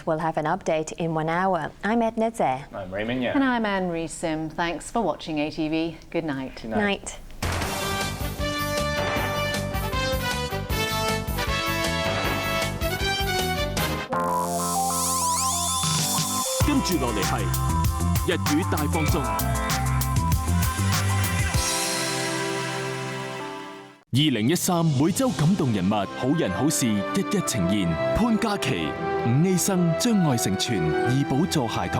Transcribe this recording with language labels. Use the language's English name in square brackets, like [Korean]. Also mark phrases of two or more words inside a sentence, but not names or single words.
[English] We'll have an update in 1 hour. I'm Edna. I'm Raymond. And I'm Anne Sim. Thanks for watching ATV. Good night. Good night. [Cantonese] 跟住落嚟係日語大放送。2013每週感動人物好人好事一一呈現，潘嘉琪、伍醫生將愛成全，義補助孩童。